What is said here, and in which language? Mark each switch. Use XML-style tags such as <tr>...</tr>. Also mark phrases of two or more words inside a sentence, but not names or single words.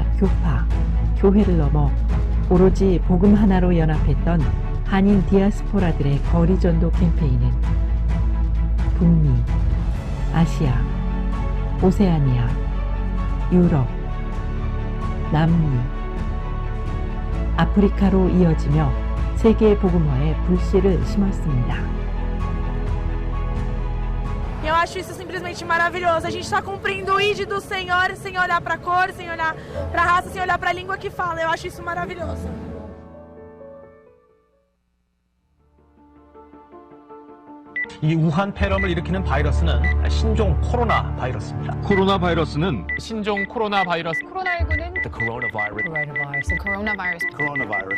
<ko>교파, 교회를 넘어 오로지 복음 하나로 연합했던 한인 디아스포라들의 거리 전도 캠페인은 북미, 아시아, 오세아니아, 유럽, 남미, 아프리카로 이어지며 세계 복음화에 불씨를 심었습니다.</ko> <pt>Eu acho isso simplesmente maravilhoso. A gente está cumprindo o ID do Senhor sem olhar para a cor, sem olhar para a raça, sem olhar para a língua que fala. Eu acho isso maravilhoso.</pt> <ko>이 우한 폐렴을 일으키는 바이러스는 신종 코로나 바이러스입니다. 코로나 바이러스는 신종 코로나 바이러스 코로나19는</ko> <en>The coronavirus.</en>